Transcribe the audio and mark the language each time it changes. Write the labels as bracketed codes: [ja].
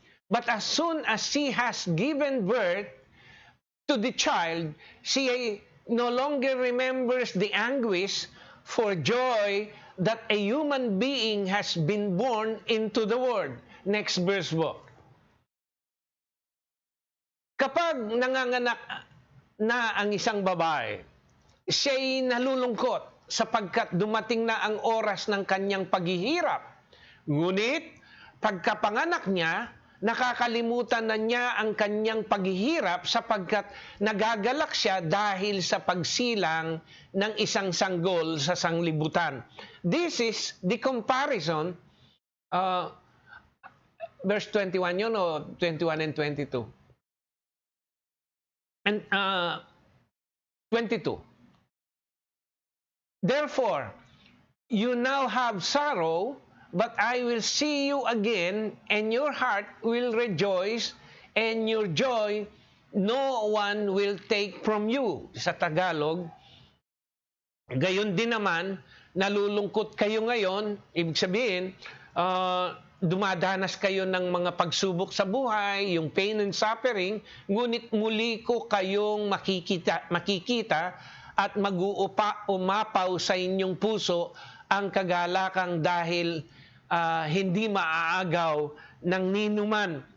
[en] But as soon as she has given birth to the child, she no longer remembers the anguish for joy that a human being has been born into the world. Next verse po. [tl] Kapag nanganganak na ang isang babae, siya'y nalulungkot sapagkat dumating na ang oras ng kanyang paghihirap. Ngunit, pagkapanganak niya, nakakalimutan na niya ang kanyang paghihirap sapagkat nagagalak siya dahil sa pagsilang ng isang sanggol sa sanglibutan. [en] This is the comparison, verse 21 yun o 21 and 22? And 22. Therefore, you now have sorrow, but I will see you again, and your heart will rejoice, and your joy no one will take from you. [tl] Sa Tagalog, gayon din naman, nalulungkot kayo ngayon, ibig sabihin, dumadanas kayo ng mga pagsubok sa buhay, yung [en] pain and suffering, [tl] ngunit muli ko kayong makikita at umapaw sa inyong puso ang kagalakang dahil hindi maaagaw ng ninuman.